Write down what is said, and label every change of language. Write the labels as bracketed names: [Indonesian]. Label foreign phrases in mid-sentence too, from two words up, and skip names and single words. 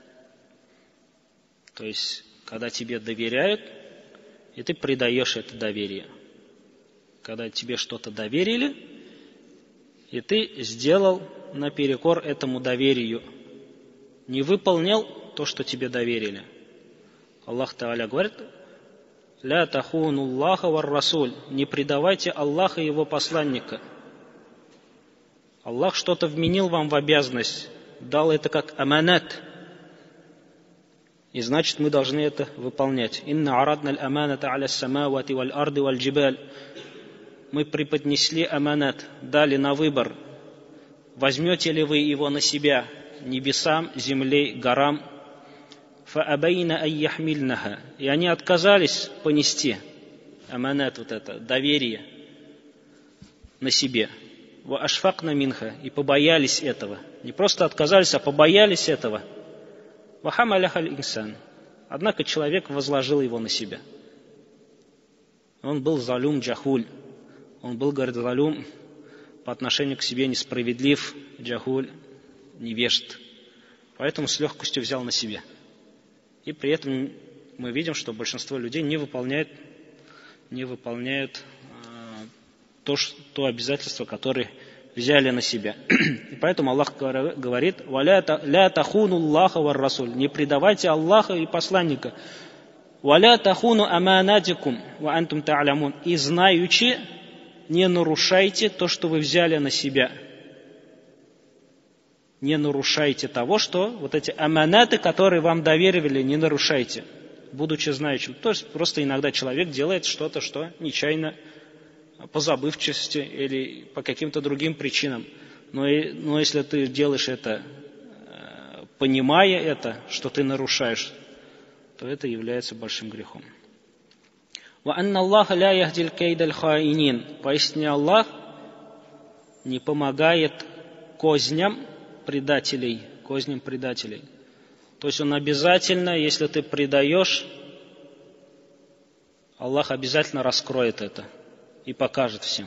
[Russian] То есть, когда тебе доверяют, и ты предаешь это доверие. Когда тебе что-то доверили, и ты сделал наперекор этому доверию, не выполнил то, что тебе доверили. Аллах Тааля говорит: [Arabic] «لا تخونوا الله والرسول», [Russian] не предавайте Аллаха и его посланника. Аллах что-то вменил вам в обязанность, дал это как аманат, и значит мы должны это выполнять. [Arabic] «إنا عرضنا الأمانة على السماوات والأرض والجبال». [Russian] Мы преподнесли аманат, дали на выбор, возьмете ли вы его на себя, небесам, земле, горам. [Arabic] «فأبين أن يحملنها». [Russian] И они отказались понести аманат, вот это доверие, на себе. [Arabic] «وأشفقن منها». [Russian] И побоялись этого. Не просто отказались, а побоялись этого. [Arabic] «وحملها الإنسان». [Russian] Однако человек возложил его на себя. Он был [Arabic] ظلوم جهول. [Russian] Он был, говорит, залюм по отношению к себе несправедлив, джахуль, невежд. Поэтому с легкостью взял на себя. И при этом мы видим, что большинство людей не выполняют то обязательство, которое взяли на себя. И поэтому Аллах говорит: [Arabic] «لا تخونوا الله والرسول». [Russian] Не предавайте Аллаха и посланника. [Arabic] «ولا تخونوا أماناتكم وأنتم تعلمون». [Russian] И знаючи, не нарушайте то, что вы взяли на себя. Не нарушайте того, что вот эти аманаты, которые вам доверили, не нарушайте, будучи знающим. То есть просто иногда человек делает что-то, что нечаянно, по забывчивости или по каким-то другим причинам. Но если ты делаешь это, понимая это, что ты нарушаешь, то это является большим грехом. [Arabic] «وأن الله لا يهدي كيد الخائنين». [Russian] Поистине Аллах не помогает козням предателей. То есть Он обязательно, если ты предаешь, Аллах обязательно раскроет это и покажет всем.